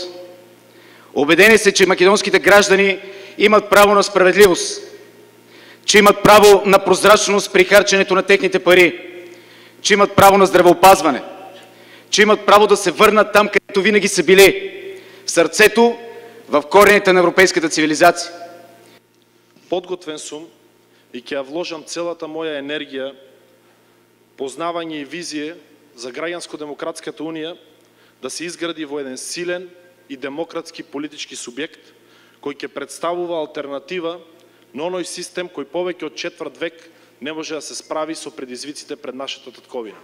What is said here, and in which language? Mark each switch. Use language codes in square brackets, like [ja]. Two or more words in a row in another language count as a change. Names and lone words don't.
[bg] Убедени сме, че македонските граждани имат право на справедливост, че имат право на прозрачност при харченето на техните пари, че имат право на здравеопазване, че имат право да се върнат там, където винаги са били, в сърцето, в корените на европейската цивилизация. [mk] Подготвен сум и ќе ја вложам целата моја енергија, познавање и визија за Граѓанско-демократската унија да се изгради во еден силен и демократски политички субјект кој ќе представува алтернатива на оној систем кој повеќе од четврт век не може да се справи со предизвиците пред нашата татковина.